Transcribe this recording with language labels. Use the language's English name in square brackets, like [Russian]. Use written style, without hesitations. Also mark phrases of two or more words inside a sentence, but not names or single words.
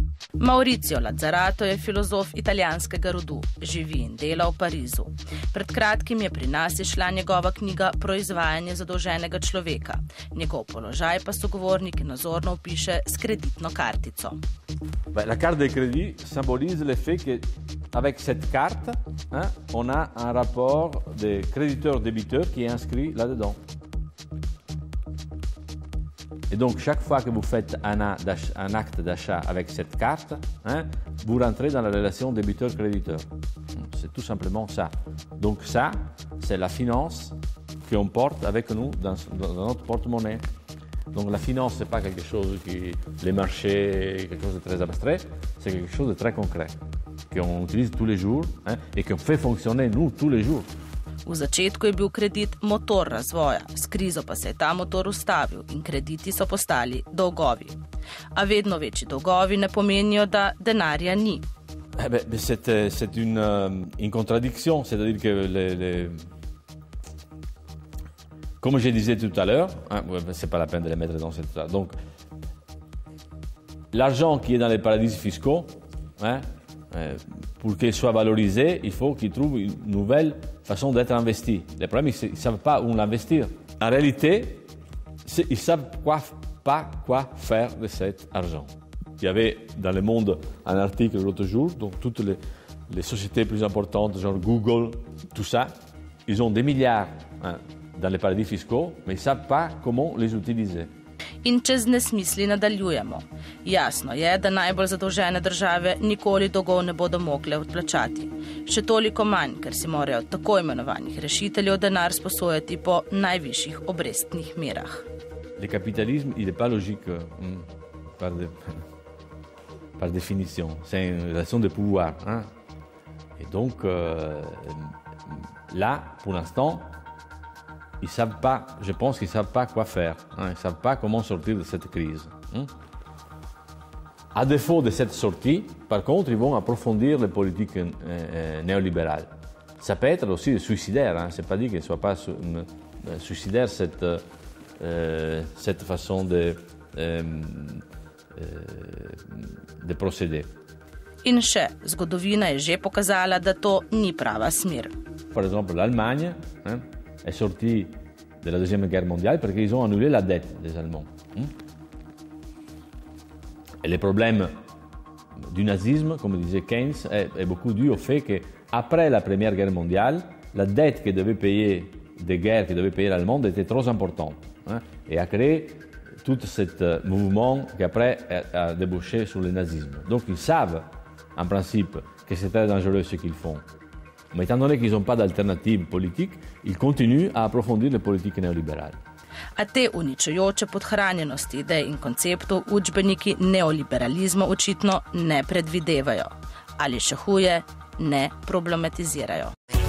[Slovenian] Maurizio Lazzarato je filozof italijanskega rodu, živi in dela v Parizu. Pred kratkim je pri nas izšla njegova knjiga Proizvajanje zadolženega človeka. Njegov položaj pa sogovornik nazorno opiše s kreditno kartico. [French] La carte de crédit symbolise le fait qu'avec cette carte, on a un rapport de créditeur-débiteur qui est inscrit là-dedans. Et donc, chaque fois que vous faites un acte d'achat avec cette carte, vous rentrez dans la relation débiteur-créditeur. C'est tout simplement ça. Donc ça, c'est la finance qu'on porte avec nous dans notre porte-monnaie. Donc la finance, ce n'est pas quelque chose qui, les marchés, quelque chose de très abstrait, c'est quelque chose de très concret, qu'on utilise tous les jours et qu'on fait fonctionner nous tous les jours. [Slovenian] V začetku je bil kredit motor razvoja, s krizo pa se je ta motor ustavil in krediti so postali dolgovi. A vedno večji dolgovi ne pomenijo, da denarja ni. [French] C'est une contradiction, c'est-à-dire que comme je disais tout à l'heure, c'est pas la peine de les mettre dans cette... Donc, l'argent qui est dans les paradis fiscaux, pour qu'il soit valorisé, il faut qu'il trouve une nouvelle façon d'être investi. Le problème, c'est qu'ils ne savent pas où l'investir. En réalité, ils ne savent pas quoi faire de cet argent. Il y avait dans Le Monde un article l'autre jour, donc toutes les sociétés plus importantes, genre Google, tout ça, ils ont des milliards dans les paradis fiscaux, mais ils ne savent pas comment les utiliser. [Slovenian] In čez nesmisli nadaljujemo. Jasno je, da najbolj zadolžene države nikoli dolgov ne bodo mogle odplačati. Še toliko manj, ker si morajo tako imenovanih rešiteljev denar sposojati po najvišjih obrestnih merah. [French] Le capitalisme, il n'est pas logique par définition. C'est une relation de pouvoir. Et donc, là, pour l'instant, ils savent pas, je pense qu'ils ne savent pas quoi faire. Ils ne savent pas comment sortir de cette crise. À défaut de cette sortie, par contre, ils vont approfondir les politiques néolibérales. Ça peut être aussi suicidaire. Ce n'est pas dit qu'il ne soit pas suicidaire cette façon de procéder. [Slovenian] In še, zgodovina je že pokazala, da to ni prava smer. [French] Par exemple, l'Allemagne est sortie de la Deuxième Guerre mondiale parce qu'ils ont annulé la dette des Allemands. Et le problème du nazisme, comme disait Keynes, est beaucoup dû au fait qu'après la Première Guerre mondiale, la dette que devait payer des guerres que devait payer l'Allemagne était trop importante et a créé tout ce mouvement qui après a débouché sur le nazisme. Donc ils savent, en principe, que c'est très dangereux ce qu'ils font. Mais étant donné qu'ils n'ont pas d'alternative politique, ils continuent à approfondir les politiques néolibérales. [Slovenian] A te uničujoče podhranjenosti idej in konceptov učbeniki neoliberalizma očitno ne predvidevajo. Ali še huje, ne problematizirajo.